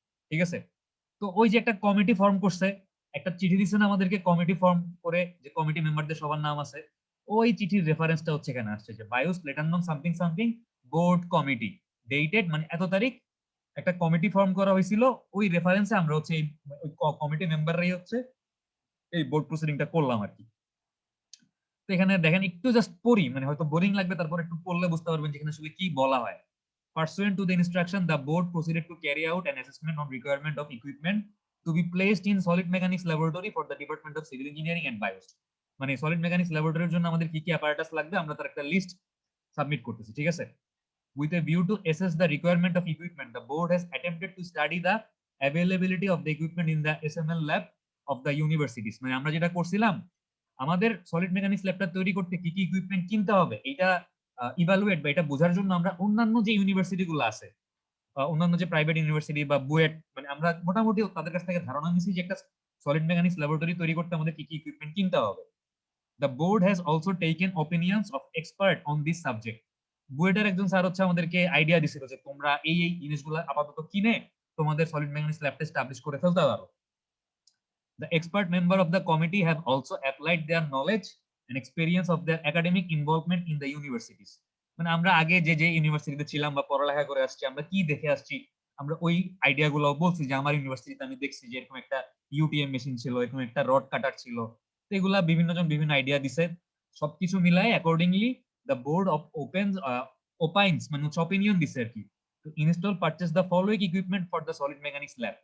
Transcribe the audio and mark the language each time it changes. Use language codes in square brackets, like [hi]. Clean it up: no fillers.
[bn] ঠিক আছে, তো ওই যে একটা কমিটি ফর্ম করছে, একটা চিঠি দিচ্ছে না আমাদেরকে কমিটি ফর্ম করে, যে কমিটি মেম্বারদের সবার নাম আছে, ওই চিঠির রেফারেন্সটা হচ্ছে এখানে আসছে, যে বায়োস লেটার নং something something board committee dated, মানে এত তারিখ একটা কমিটি ফর্ম করা হয়েছিল। ওই রেফারেন্সে আমরা হচ্ছে এই কমিটি মেম্বাররাই হচ্ছে এই বোর্ড প্রসিডিংটা করলাম আর কি। তো এখানে দেখেন একটু জাস্ট পড়ি, মানে হয়তো বোরিং লাগবে, তারপর একটু পড়লে বুঝতে পারবেন যে এখানে আসলে কি বলা হয়। [en] Pursuant to the instruction, the board proceeded to carry out an assessment on requirement of equipment to be placed in solid mechanics laboratory for the Department of Civil Engineering and Bios. [bn] মানে solid mechanics ল্যাবরেটরির জন্য আমাদের কি কি apparatus লাগবে আমরা তার একটা list submit করতেছি, ঠিক আছে। [en] With a view to assess the requirement of equipment, the board has attempted to study the availability of the equipment in the SML lab of the universities. [bn] মানে আমরা যেটা করছিলাম, আমাদের সলিড মেকানিক্স ল্যাবটা তৈরি করতে কি কি ইকুইপমেন্ট কিনতে হবে এটা ইভালুয়েট বা এটা বোঝার জন্য আমরা অন্যান্য যে ইউনিভার্সিটি গুলো আছে, অন্যান্য যে প্রাইভেট ইউনিভার্সিটি বা বুয়েট, মানে আমরা মোটামুটি তাদের কাছ থেকে ধারণা নিয়েছি যে একটা সলিড মেকানিক্স ল্যাবরেটরি তৈরি করতে আমাদের কি কি ইকুইপমেন্ট কিনতে হবে। [en] The board has also taken opinions of expert on this subject. [bn] বুয়েটের একজন স্যার হচ্ছে আমাদেরকে আইডিয়া দিছিল যে তোমরা এই এই জিনিসগুলো আপাতত কিনে তোমাদের সলিড মেকানিক্স ল্যাবটা এস্টাবলিশ করে ফেলতে পারো। [en] The expert member of the committee have also applied their knowledge and experience of their academic involvement in the universities. [bn] মানে আমরা আগে যে যে ইউনিভার্সিটিতে ছিলাম বা পড়ালেখা করে আসছি, আমরা কি দেখে আসছি, আমরা ওই আইডিয়া গুলো বলছি যে আমার ইউনিভার্সিটিতে আমি দেখছি যে এরকম একটা ইউটিএম মেশিন ছিল, এরকম একটা রড কাটার ছিল। তো এগুলা বিভিন্ন জন বিভিন্ন আইডিয়া দিছে, সবকিছু মিলায় [en] accordingly the board of opines [bn] মানে হচ্ছে অপিনিয়ন দিছে আর কি, [en] To install purchase the following equipment for the solid mechanics lab.